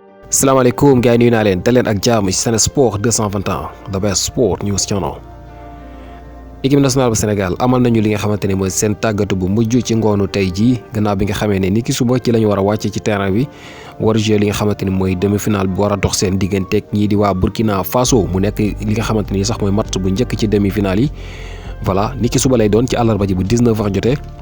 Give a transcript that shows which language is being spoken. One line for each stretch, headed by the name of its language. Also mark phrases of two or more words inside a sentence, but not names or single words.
Wolof: salaamaaleykum gars yi nuyu naa leen dal leen ak jàmm ci Sen Sport 221
English: the best sport news channel.
French: équipe nationale
Wolof: bu Sénégal amal nañu li nga xamante ne mooy seen tàggatu bu mujj ci ngoonu tey jii gannaaw bi nga xamee ne ni ki suba ci la ñu war a wàcc ci terrain bi war a jouer li nga xamante ni mooy demi-finale bu war a dox seen digganteeg ñii di waa Burkina Faso mu nekk li nga xamante ni sax mooy match bu njëkk ci demi-finale yi voilà ni ki suba lay doon ci àllarba ji bu 19h jotee.